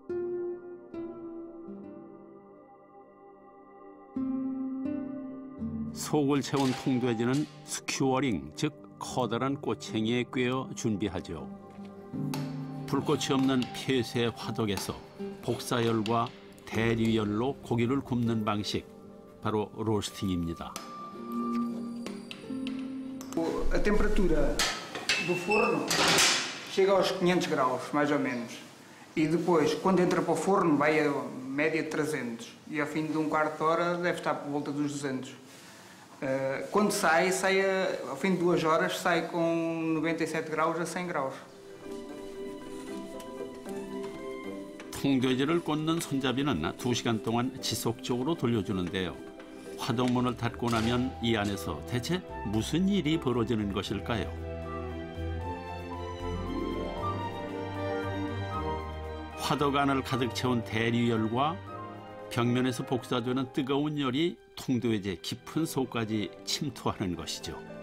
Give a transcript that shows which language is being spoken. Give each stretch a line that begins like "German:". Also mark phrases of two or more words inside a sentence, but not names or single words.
Korean: 속을 채운 통돼지는 스큐어링, 즉 커다란 꼬챙이에 꿰어 준비하죠. 불꽃이 없는 폐쇄 화덕에서 복사열과 대류열로 고기를 굽는 방식, 바로 로스팅입니다.
Portuguese: A temperatura do forno chega aos 500 graus, mais ou menos. E depois, quando entra para o forno, vai a média de 300. E ao fim de um quarto de hora deve estar por volta dos 200. Quando sai ao fim de 2 horas, sai com 97 graus a 100 graus.
Korean: 통돼지를 꽂는 손잡이는 2시간 동안 지속적으로 돌려주는데요. 화덕문을 닫고 나면 이 안에서 대체 무슨 일이 벌어지는 것일까요? 화덕 안을 가득 채운 대류열과 벽면에서 복사되는 뜨거운 열이 통돼지의 깊은 속까지 침투하는 것이죠.